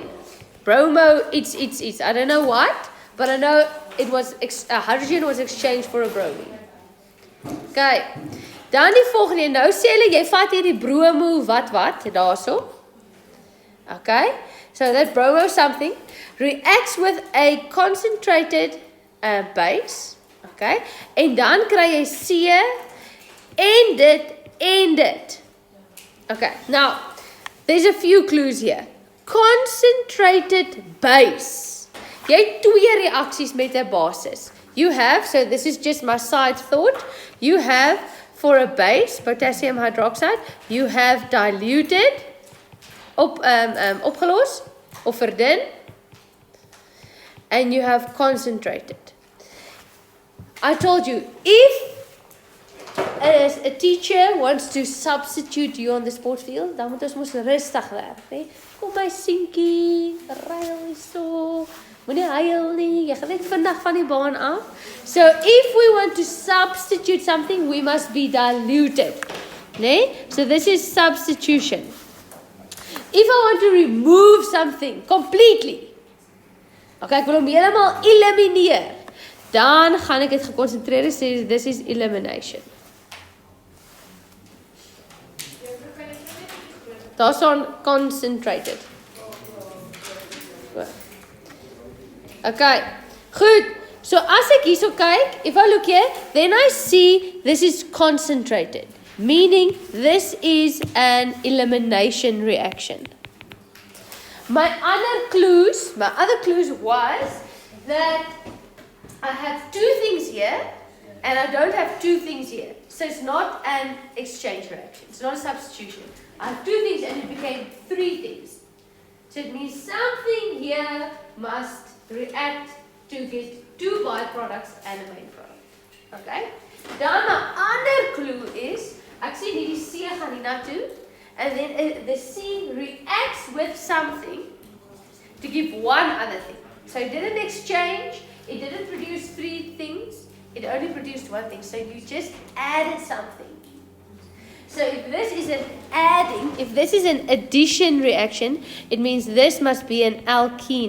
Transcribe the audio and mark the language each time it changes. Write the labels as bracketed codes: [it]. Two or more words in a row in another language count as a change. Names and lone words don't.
[en] Bromo, it's. I don't know what, but I know it was hydrogen was exchanged for a bromine. Okay. [af] Dan die volgende, nou sê hulle, jy vat hierdie bromo wat, daarso. [en] Okay, so that bromo something reacts with a concentrated base. [af] Okay, en dan kry jy C en dit. [en] Okay, now, there's a few clues here. Concentrated base. [af] Jy het twee reaksies met 'n basis. [en] You have, so this is just my side thought, you have for a base, potassium hydroxide, you have diluted, [af] opgelos, of verdun, [en] and you have concentrated. I told you, if a teacher wants to substitute you on the sport field, [af] dan moet ons mos rustig werk, né? Kom my seentjie, ruil so. Moenie huil nie, jy gaan net vandag van die baan af. [en] So if we want to substitute something, we must be diluted. [af] Nee? [en] So this is substitution. If I want to remove something completely, [af] okay, ek wil hom helemaal elimineer, dan gaan ek dit gekonsentreer sê, [en] this is elimination. Daar's on concentrated. Okay, good. [af] So as ek hierso kyk, [en] if I look here, then I see this is concentrated, meaning this is an elimination reaction. My other clues was that I have two things here, and I don't have two things here. So it's not an exchange reaction. It's not a substitution. I have two things, and it became three things. So it means something here must react to get two byproducts and a main product. [af] Okay? Dan [en] my other clue is, [af] ek sien hierdie C gaan hier na toe, [en] and then the C reacts with something to give one other thing. So it didn't exchange, it didn't produce three things, it only produced one thing. So you just added something. So if this is an adding, if this is an addition reaction, it means this must be an alkene.